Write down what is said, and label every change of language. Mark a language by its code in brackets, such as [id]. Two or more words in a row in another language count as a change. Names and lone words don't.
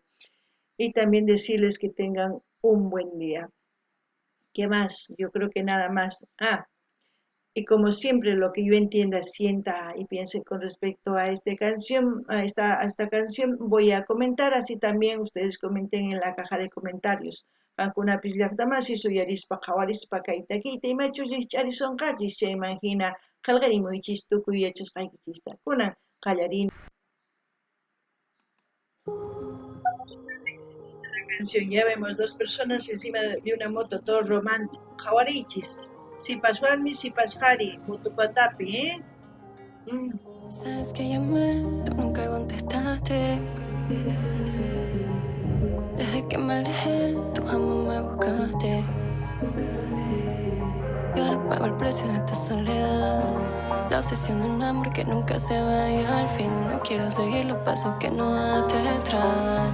[es] Y también decirles que tengan un buen día. ¿Qué más? Yo creo que nada más. Y como siempre lo que yo entienda, sienta y piense con respecto a esta canción, a esta canción, voy a comentar, así también ustedes comenten en la caja de comentarios. [qu] Qankunapis llaqtamasi suyarispa qhawarispa kay takiyta imachus ch'arisonqachis chayman hina qillqarimuychis tukuy yachasqaykichista kunan qallarini. [es] Ya vemos dos personas encima de una moto, todo romántico. [qu] Jawarichis. Sipaswarmi, sipashari, motupatapi, [es] Sabes que llamé, tú nunca contestaste. Desde que me alejé, tú jamás me buscaste. Y ahora pago el precio de esta soledad. La obsesión de un amor que nunca se va y al fin no quiero seguir los pasos que no das detrás.